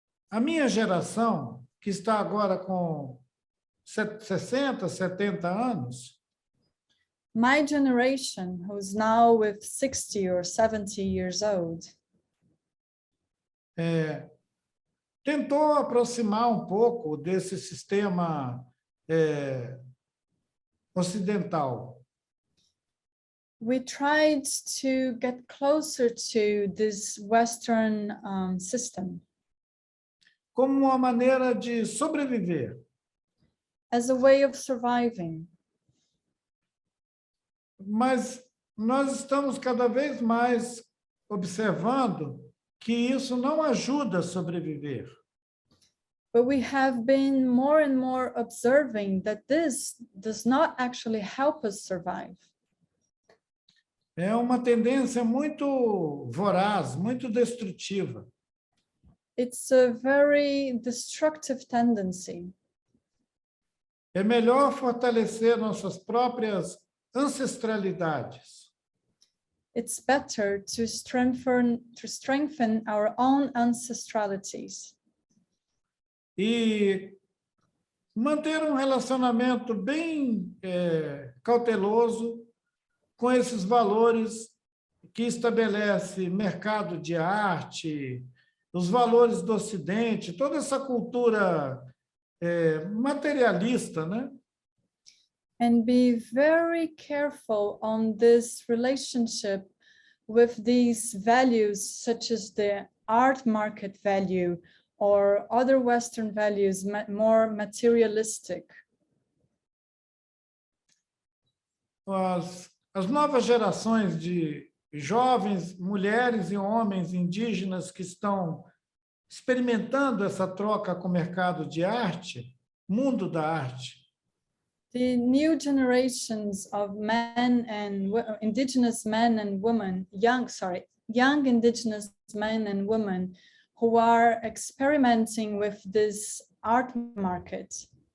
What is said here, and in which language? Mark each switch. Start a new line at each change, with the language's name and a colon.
Portuguese: A minha geração, que está agora com 60, 70 anos,
English: My generation, who's now with 60 or 70 years old,
Portuguese: tentou aproximar um pouco desse sistema ocidental.
English: we tried to get closer to this Western system
Portuguese: Como uma maneira de sobreviver.
English: as a way of surviving.
Portuguese: Mas nós estamos cada vez mais observando que isso não ajuda a sobreviver.
English: But we have been more and more observing that this does not actually help us survive.
Portuguese: É uma tendência muito voraz, muito destrutiva.
English: It's a very destructive tendency.
Portuguese: É melhor fortalecer nossas próprias ancestralidades.
English: It's better to strengthen our own ancestralities
Portuguese: E manter um relacionamento bem cauteloso com esses valores que estabelece mercado de arte, os valores do Ocidente, toda essa cultura materialista, né?
English: and be very careful on this relationship with these values, such as the art market value or other Western values, more materialistic.
Portuguese: As novas gerações de jovens, mulheres e homens indígenas que estão experimentando essa troca com o mercado de arte, mundo da arte,
English: The new generations of men and indigenous men and women, young indigenous men and women who are experimenting with this art market